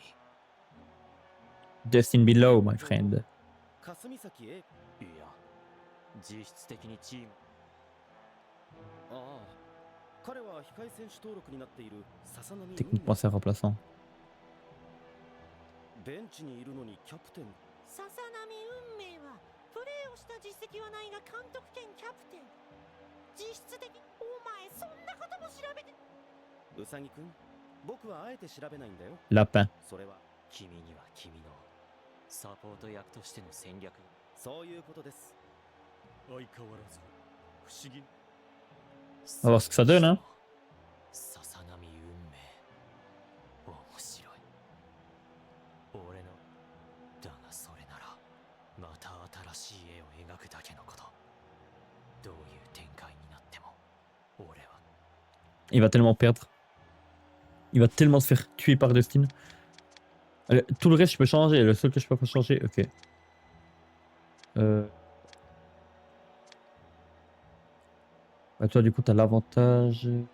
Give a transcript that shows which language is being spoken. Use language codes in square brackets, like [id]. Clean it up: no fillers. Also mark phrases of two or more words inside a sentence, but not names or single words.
[en] Justin below, my friend. [ja] 霞崎へいや実質的にチームああ彼は控え選手登録になっている笹波運命 [fr] Techniquement, c'est un remplaçant. [ja] ベンチにいるのにキャプテン笹波運命はプレーをした実績はないが監督兼キャプテン実質的お前そんなことも調べてうさぎくん僕はあえて調べないんだよ [fr] Lapin. [ja] それは君には君のサポート役としての戦略。そういうことです。相変わらず不思議。 [fr] On va voir ce que ça donne, hein. [ja] ささなみ運命。面白い。俺の。だがそれなら、また新しい絵を描くだけのこと。どういう展開になっても、俺は。 [fr] Il va tellement perdre. Il va tellement se faire tuer par Dustin. Tout le reste, je peux changer. Le seul que je peux pas changer, ok. Bah, toi, du coup, t'as l'avantage.